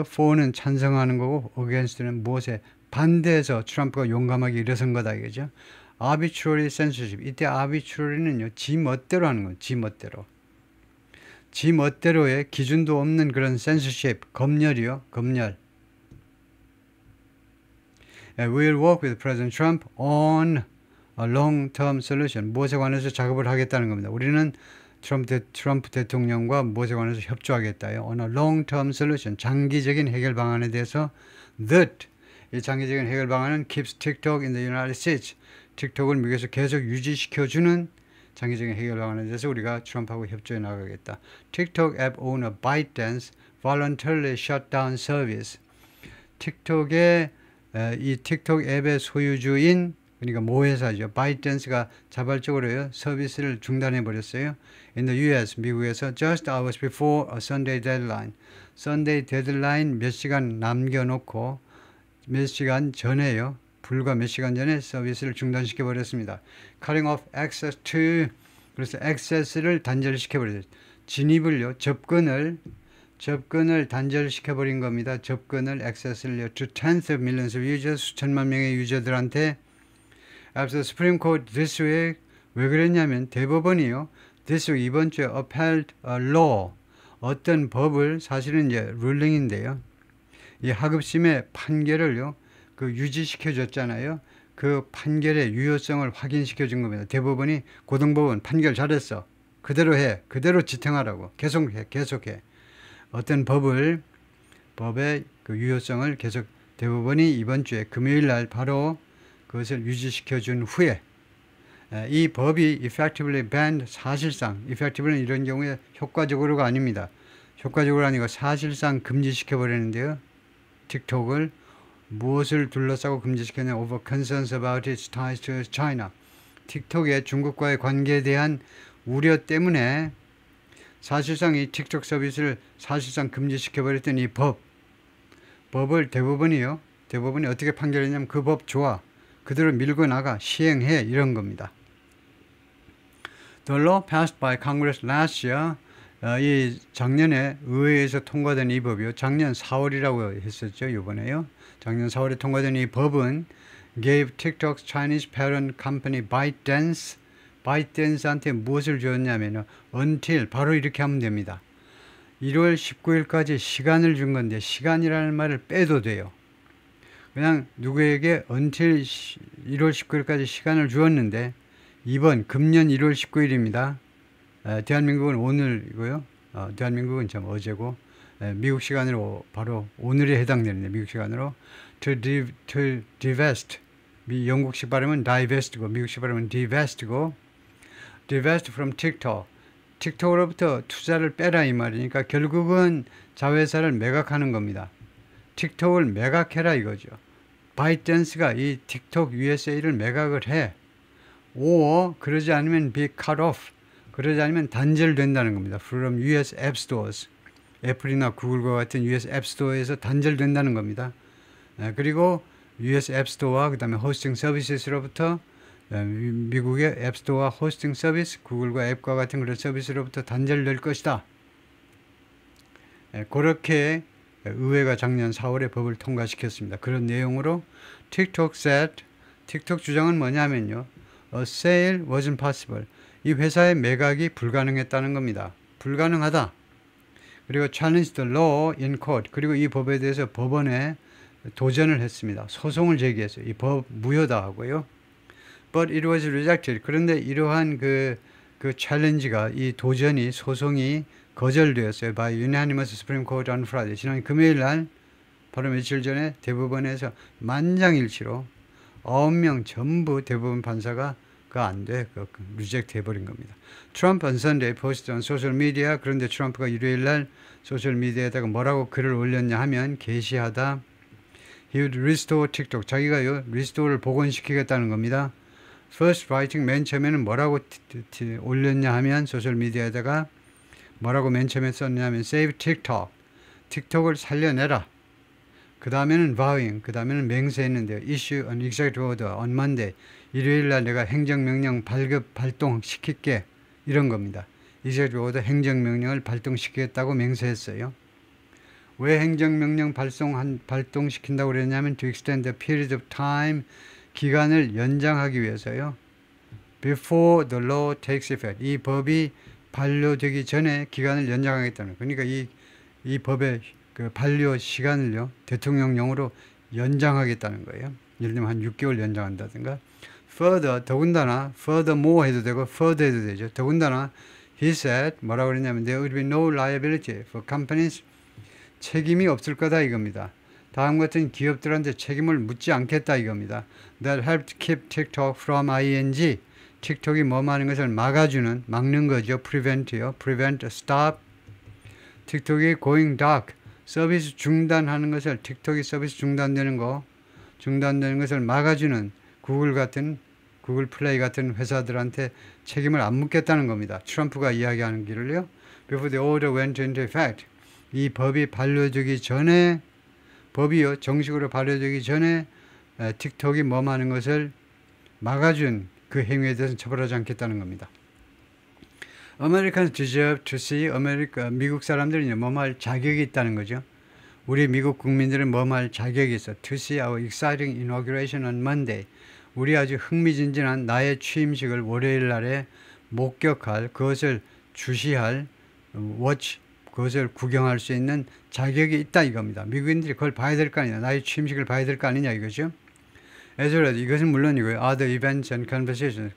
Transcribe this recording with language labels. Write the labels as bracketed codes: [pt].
[ko] for는 찬성하는 거고 against는 무엇에 반대해서 트럼프가 용감하게 일어선 거다 이거죠. [en] arbitrary censorship. [ko] 이때 arbitrary는요. 지 멋대로 하는 거예요. 지 멋대로. 지 멋대로의 기준도 없는 그런 censorship, 검열이요. 검열. [en] We'll work with President Trump on a long-term solution. [ko] 무엇에 관해서 작업을 하겠다는 겁니다. 우리는 트럼프 대통령과 무엇에 관해서 협조하겠다요. [en] On a long-term solution. [ko] 장기적인 해결 방안에 대해서 [en] that [ko] 이 장기적인 해결 방안은 [en] keeps TikTok in the United States. [ko] 틱톡을 미국에서 계속 유지시켜주는 장기적인 해결 방안에 대해서 우리가 트럼프하고 협조해 나가겠다. [en] TikTok app owner ByteDance voluntarily shut down service. [ko] 틱톡의 이 틱톡 앱의 소유주인 그러니까 모회사죠. ByteDance가 자발적으로요 서비스를 중단해 버렸어요. [en] In the U.S. [ko] 미국에서 [en] just hours before a Sunday deadline. [ko] Sunday deadline 몇 시간 남겨놓고 몇 시간 전에요. 불과 몇 시간 전에 서비스를 중단시켜 버렸습니다. [en] Cutting off access to [ko] 그래서 access를 단절시켜 버렸어요. 진입을요 접근을 단절시켜 버린 겁니다. 접근을 access를요 [en] to tens of millions of users [ko] 수천만 명의 유저들한테 [en] After the Supreme Court this week [ko] 왜 그랬냐면 대법원이요 [en] this week [ko] 이번 주에 [en] upheld a law [ko] 어떤 법을 사실은 이제 룰링인데요. 이 하급심의 판결을요 그 유지시켜 줬잖아요. 그 판결의 유효성을 확인시켜 준 겁니다. 대법원이 고등법원 판결 잘했어. 그대로 해. 그대로 지탱하라고. 계속해. 어떤 법의 그 유효성을 계속 대법원이 이번 주에 금요일 날 바로 그것을 유지시켜 준 후에 이 법이 [en] effectively banned [ko] 사실상 effectively는 이런 경우에 효과적으로가 아닙니다. 효과적으로 아니고 사실상 금지시켜 버리는데요. 틱톡을 무엇을 둘러싸고 금지시켰냐 [en] over concerns about its ties to China. [ko] 틱톡의 중국과의 관계에 대한 우려 때문에 사실상 이 틱톡 서비스를 사실상 금지시켜버렸던 이 법을 대법원이 어떻게 판결했냐면 그 법 좋아. 그대로 밀고 나가. 시행해. 이런 겁니다. [en] The law passed by Congress last year. [ko] 이 작년에 의회에서 통과된 이 법이요. 작년 4월이라고 했었죠. 이번에요. 작년 4월에 통과된 이 법은 [en] gave TikTok's Chinese parent company ByteDance [ko] 한테 무엇을 주었냐면 until 바로 이렇게 하면 됩니다. 1월 19일까지 시간을 준 건데 시간이라는 말을 빼도 돼요. 그냥 누구에게 until 1월 19일까지 시간을 주었는데 이번 금년 1월 19일입니다. 대한민국은 오늘이고요. 대한민국은 참 어제고 미국 시간으로 바로 오늘에 해당되는데 미국 시간으로 [en] to divest [ko] 영국식 발음은 divest고 미국식 발음은 divest고 [en] divest from TikTok [ko] 틱톡으로부터 투자를 빼라 이 말이니까 결국은 자회사를 매각하는 겁니다. 틱톡을 매각해라 이거죠. 바이트댄스가 이 틱톡 USA를 매각을 해. 그러지 않으면 [en] be cut off. [ko] 그러지 않으면 단절된다는 겁니다. [en] From US App Stores. [ko] 애플이나 구글과 같은 US App Store에서 단절된다는 겁니다. 그리고 US App Store와 그 다음에 호스팅 서비스로부터 미국의 앱 스토어와 호스팅 서비스, 구글과 앱과 같은 그런 서비스로부터 단절될 것이다. 그렇게 의회가 작년 4월에 법을 통과시켰습니다. 그런 내용으로 [en] TikTok said, [ko] 틱톡 주장은 뭐냐면요. [en] A sale wasn't possible. [ko] 이 회사의 매각이 불가능했다는 겁니다. 불가능하다. 그리고 [en] challenge the law in court. [ko] 그리고 이 법에 대해서 법원에 도전을 했습니다. 소송을 제기했어요. 이 법 무효다 하고요. [en] But it was rejected. [ko] 그런데 이러한 그 챌린지가, 이 도전이, 소송이 거절되었어요. [en] By unanimous Supreme Court on Friday. [ko] 지난 금요일 날, 바로 며칠 전에 대법원에서 만장일치로 9명 전부 대법원 판사가 그거 안 돼. 리젝트 해버린 겁니다. 트럼프 [en] on Sunday posted on social media. [ko] 그런데 트럼프가 일요일 날 소셜미디어에다가 뭐라고 글을 올렸냐 하면, 게시하다 [en] He would restore TikTok. [ko] 자기가요, 리스토어를 복원시키겠다는 겁니다. [en] First writing, [ko] 맨 처음에는 뭐라고 올렸냐 하면, 소셜미디어에다가 뭐라고 맨 처음에 썼냐면 [en] Save TikTok. [ko] 틱톡을 살려내라. 그 다음에는 vowing, 그 다음에는 맹세했는데요. [en] Issue an executive order on Monday. [ko] 일요일날 내가 행정명령 발동시킬게. 이런 겁니다. executive order, 행정명령을 발동시키겠다고 맹세했어요. 왜 행정명령 발동시킨다고 그랬냐면 [en] to extend the period of time, [ko] 기간을 연장하기 위해서요. [en] Before the law takes effect. [ko] 이 법이 반려되기 전에 기간을 연장하겠다는 거예요. 그러니까 이 법의 그 반려 시간을요, 대통령령으로 연장하겠다는 거예요. 예를 들면 한 6개월 연장한다든가. Further, 더군다나, furthermore 해도 되고, further 해도 되죠. [en] 더군다나, he said, [ko] 뭐라고 그랬냐면, [en] there would be no liability for companies. [ko] 책임이 없을 거다 이겁니다. 다음 같은 기업들한테 책임을 묻지 않겠다 이겁니다. [en] That helped keep TikTok from ing. [ko] 틱톡이 뭐하는 것을 막는 거죠. [en] prevent요. prevent, stop. 틱톡이 going dark. [ko] 서비스 중단하는 것을, 틱톡이 서비스 중단되는 것을 막아주는 구글 플레이 같은 회사들한테 책임을 안 묻겠다는 겁니다. 트럼프가 이야기하는 길을요. [en] Before the order went into effect. [ko] 이 법이 반려되기 전에, 법이요, 정식으로 반려되기 전에 틱톡이 뭐하는 것을 막아준 그 행위에 대해서는 처벌하지 않겠다는 겁니다. [en] Americans deserve to see, [ko] 미국 사람들은 뭐할 자격이 있다는 거죠. 우리 미국 국민들은 뭐할 자격이 있어. [en] To see our exciting inauguration on Monday. [ko] 우리 아주 흥미진진한 나의 취임식을 월요일 날에 목격할, 그것을 주시할, watch, 그것을 구경할 수 있는 자격이 있다 이겁니다. 미국인들이 그걸 봐야 될 거 아니냐. 나의 취임식을 봐야 될 거 아니냐 이거죠. [en] As well as, [ko] 이것은 물론이고요. [en] Other events and conversations.